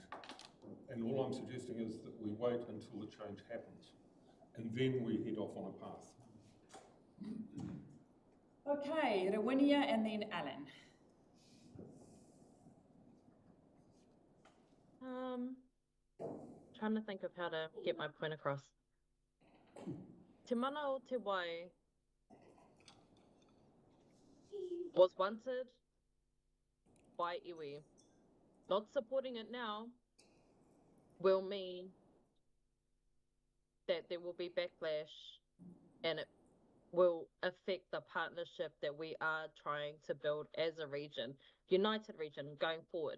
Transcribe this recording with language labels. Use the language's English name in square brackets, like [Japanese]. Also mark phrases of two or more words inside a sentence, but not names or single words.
[English] And all I'm suggesting is that we wait until the change happens, and then we head off on a path. Okay, Rawinia and then Alan. Trying to think of how to get my point across. [Māori] Te mana o te wai [English] was wanted by iwi. Not supporting it now will mean that there will be backlash and it will affect the partnership that we are trying to build as a region, united region going forward.